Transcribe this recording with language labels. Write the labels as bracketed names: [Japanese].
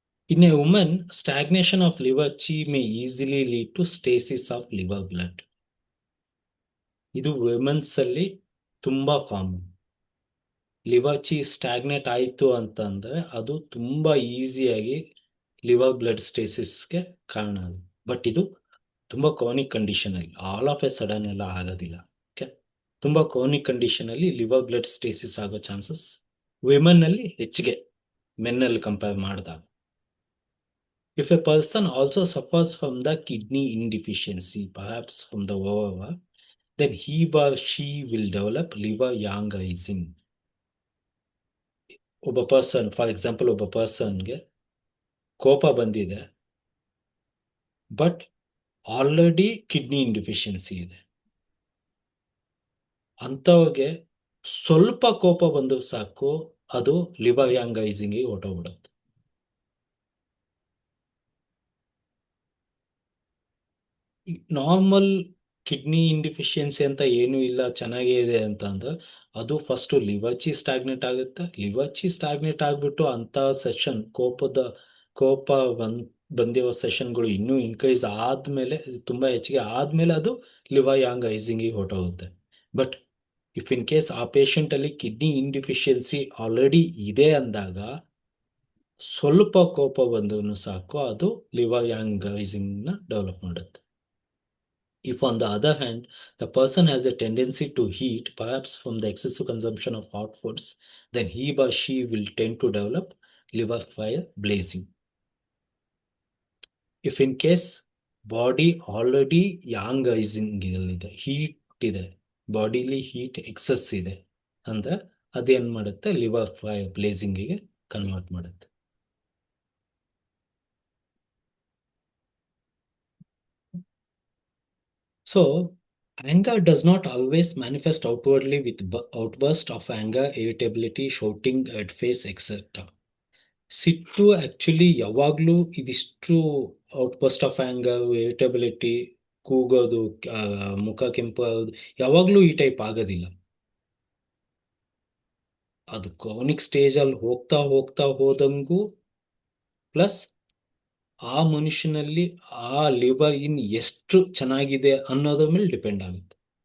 [English] In a woman, stagnation of liver chi may easily lead to stasis of liver blood. [Kannada] ಇದು women's ಅಲ್ಲಿ ತುಂಬಾ common. Liver ಚಿ ಸ್ಟಾಗ್ನೇಟ್ ಆಯಿತು ಅಂತಂದ್ರೆ ಅದು ತುಂಬಾ ಈಸಿಯಾಗಿ ಲಿವರ್ ಬ್ಲಡ್ ಸ್ಟೇಸಿಸ್ಗೆ ಕಾರಣ ಆಗುತ್ತೆ. ಬಟ್ ಇದು ತುಂಬಾ ಕ್ರಾನಿಕ್ ಕಂಡೀಷನ್ ಅಲ್ಲಿ [English] all of a sudden [Kannada] ಎಲ್ಲ ಆಗೋದಿಲ್ಲ. ಓಕೆ, ತುಂಬಾ ಕ್ರಾನಿಕ್ ಕಂಡೀಷನ್ ಅಲ್ಲಿ ಲಿವರ್ ಬ್ಲಡ್ ಸ್ಟೇಸಿಸ್ ಆಗೋ ಚಾನ್ಸಸ್ ವಿಮೆನ್ ಅಲ್ಲಿ ಹೆಚ್ಚಿಗೆ ಮೆನ್ನಲ್ಲಿ ಕಂಪೇರ್ ಮಾಡಿದಾಗ. [English] If a person also suffers from the kidney indeficiency, perhaps from the overwork, then he or she will develop liver yangism. [Kannada] ಒಬ್ಬ person, [English] for example [Kannada] ಒಬ್ಬ ಪರ್ಸನ್ಗೆ ಕೋಪ ಬಂದಿದೆ, but already kidney ಇನ್ಡಿಫಿಷಿಯನ್ಸಿ ಇದೆ. ಅಂಥವ್ರಿಗೆ ಸ್ವಲ್ಪ ಕೋಪ ಬಂದರೂ ಸಾಕು, ಅದು ಲಿವರ್ ಯಾಂಗೈಸಿಂಗ್ ಹೊರಟೋಗ್ಬಿಡುತ್ತೆ. ನಾರ್ಮಲ್ ಕಿಡ್ನಿ ಇಂಡಿಫಿಷಿಯನ್ಸಿ ಅಂತ ಏನೂ ಇಲ್ಲ, ಚೆನ್ನಾಗೇ ಇದೆ ಅಂತ ಅಂದ್ರೆ ಅದು ಫಸ್ಟು ಲಿವರ್ ಚಿ ಸ್ಟಾಗ್ನೇಟ್ ಆಗುತ್ತೆ. ಲಿವರ್ ಚಿ ಸ್ಟಾಗ್ನೇಟ್ ಆಗಿಬಿಟ್ಟು ಅಂಥ ಸೆಷನ್ ಕೋಪ ಬಂದಿರೋ ಸೆಷನ್ಗಳು ಇನ್ನೂ ಇನ್ಕ್ರೀಸ್ ಆದಮೇಲೆ, ತುಂಬ ಹೆಚ್ಚಿಗೆ ಆದಮೇಲೆ ಅದು ಲಿವರ್ ಯಾಂಗೈಸಿಂಗಿಗೆ ಹೊರಟೋಗುತ್ತೆ. [English] but if in case [Kannada] ಆ ಪೇಷಂಟಲ್ಲಿ ಕಿಡ್ನಿ ಇನ್ಡಿಫಿಷಿಯನ್ಸಿ ಆಲ್ರೆಡಿ ಇದೆ ಅಂದಾಗ ಸ್ವಲ್ಪ ಕೋಪ ಬಂದರೂ ಸಾಕು, ಅದು ಲಿವರ್ ಯಾಂಗೈಸಿಂಗ್ನ ಡೆವಲಪ್ ಮಾಡುತ್ತೆ. [English] If on the other hand, the person has a tendency to heat, perhaps from the excessive consumption of hot foods, then he or she will tend to develop liver fire blazing. If in case body already [Kannada] ಯಾಂಗೈಸಿಂಗ್ ಇದೆ, heat ಇದೆ, ಬಾಡಿಲಿ heat excess ಇದೆ ಅಂದ್ರೆ ಅದೇನು ಮಾಡುತ್ತೆ, liver fire ಬ್ಲೇಸಿಂಗಿಗೆ convert ಮಾಡುತ್ತೆ. [English] So, anger does not always manifest outwardly with outburst of anger, irritability, shouting at face, etc. [Kannada] ಸಿಟ್ಟು actually ಯಾವಾಗಲೂ ಇದಿಷ್ಟು [English] outburst of anger, [Kannada] ಇರಿಟಬಿಲಿಟಿ, ಕೂಗೋದು, ಮುಖ ಕೆಂಪಾಗೋದು ಯಾವಾಗಲೂ ಈ ಟೈಪ್ ಆಗೋದಿಲ್ಲ. ಅದು ಕ್ರಾನಿಕ್ ಸ್ಟೇಜಲ್ಲಿ ಹೋಗ್ತಾ ಹೋಗ್ತಾ ಹೋದಂಗೂ, ಪ್ಲಸ್ ಆ ಮನುಷ್ಯನಲ್ಲಿ ಆ ಲಿವರ್ ಎಷ್ಟು ಚೆನ್ನಾಗಿದೆ ಅನ್ನೋದ್ರ ಮೇಲೆ ಡಿಪೆಂಡ್ ಆಗುತ್ತೆ.